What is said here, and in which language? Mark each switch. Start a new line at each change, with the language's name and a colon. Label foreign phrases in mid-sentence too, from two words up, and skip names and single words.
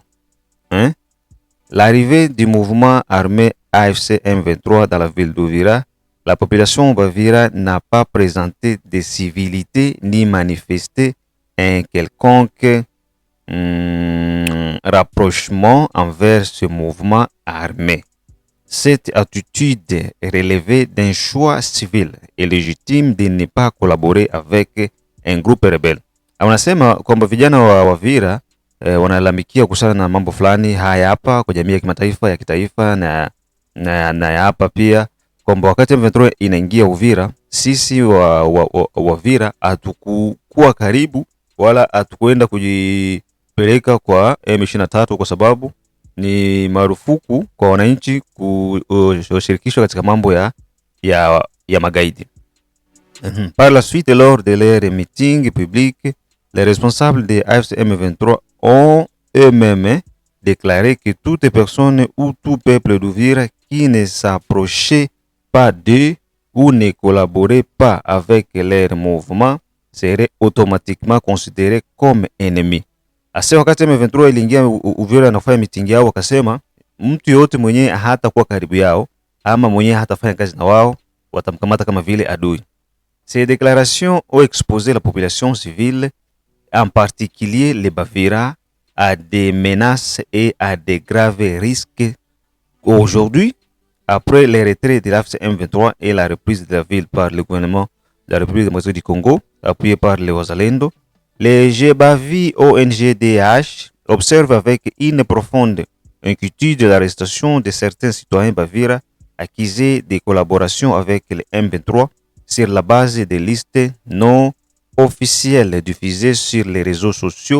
French: L'arrivée du mouvement armé AFC M23 dans la ville d'Uvira, la population Bavira n'a pas présenté de civilité ni manifesté un quelconque rapprochement envers ce mouvement armé. Cette attitude relevait d'un choix civil et légitime de ne pas collaborer avec un groupe rebelle.
Swahili: Wanasema kwamba vijana wa Wavira wanalalamikia kuhusiana na mambo fulani haya hapa kwa jamii ya kimataifa, ya kitaifa na ya hapa pia, kwamba wakati M23 inaingia Uvira, sisi Wavira hatukuwa karibu wala hatukwenda kujipeleka kwa M23 kwa sababu ni marufuku kwa wananchi kushirikishwa katika mambo ya magaidi.
French: Par la suite, lors de leur meeting public, les responsables de AFC M23 ont eux-mêmes déclaré que toute personne ou tout peuple d'Uvira qui ne s'approchait pas d'eux ou ne collaborait pas avec leur mouvement serait automatiquement considéré comme ennemi.
Swahili: Ase wakati M23 iliingia Uvira na kufanya mitingi yao, wakasema mtu yote mwenye hata kuwa karibu yao ama mwenye hata fanya kazi na wao watamkamata kama vile adui.
French: Ces déclarations ont exposé la population civile, en particulier les Bavira, à des menaces et à des graves risques. Aujourd'hui, après les retraits de l'AFC M23 et la reprise de la ville par le gouvernement de la République démocratique du Congo, appuyé par les Wazalendo, les Jebavi ONGDH observent avec une profonde inquiétude l'arrestation de certains citoyens Bavira accusés de collaboration avec le M23 sur la base des listes non officielles diffusées sur les réseaux sociaux.